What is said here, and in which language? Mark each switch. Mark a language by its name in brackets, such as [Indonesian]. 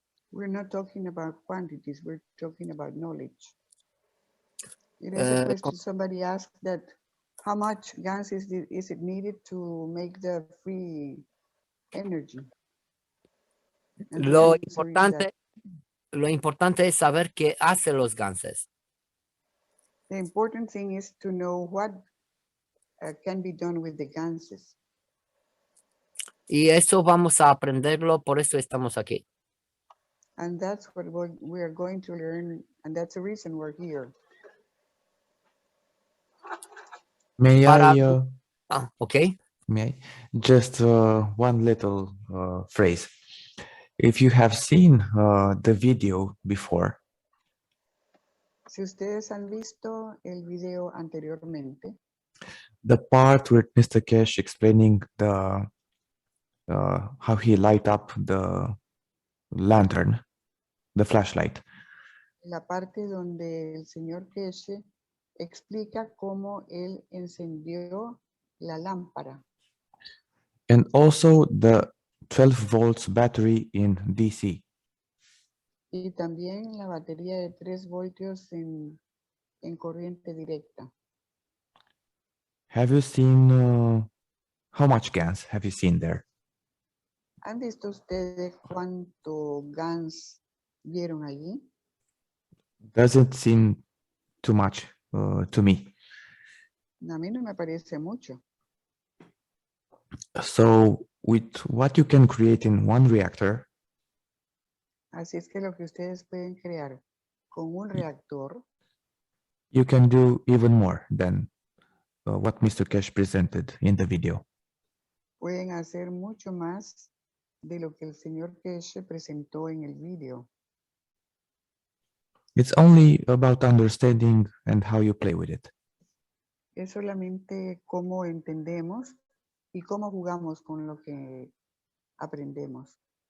[English] We're not talking about quantities, we're talking about knowledge. It is a question somebody asked that how much gas is it needed to make the free energy? And the [Spanish] Lo [English] answer is that [Spanish] importante es saber qué hacen los gases. [English] the important thing is to know what can be done with the gases. [Spanish] Y eso vamos a aprenderlo, por eso estamos aquí. [English] And that's what we are going to learn, and that's the reason we're here. May [Spanish] Para- [English] I, ok. may I? Just one little phrase. If you have seen the video before, [Spanish] Si ustedes han visto el video anteriormente, [English] the part with Mr. Kesh explaining the how he light up the lantern, the flashlight, [Spanish] la parte donde el señor Keshe explica cómo él encendió la lámpara [English] and also the 12 volts battery in DC. [Spanish] y también la batería de 3 voltios en corriente directa. [English] Have you seen how much gas have you seen there? [Spanish] ¿Han visto ustedes cuánto gas vieron allí? [English] Doesn't seem too much to me. [Spanish] A mí no me parece mucho. [English] So with what you can create in one reactor, [Spanish] Así es que lo que ustedes pueden crear con un reactor, [English] you can do even more than what Mr. Kesh presented in the video. [Spanish] pueden hacer mucho más de lo que el señor Keshe presentó en el video. [English] It's only about understanding and how you play with it. [Spanish] Es solamente cómo entendemos y cómo jugamos con lo que aprendemos.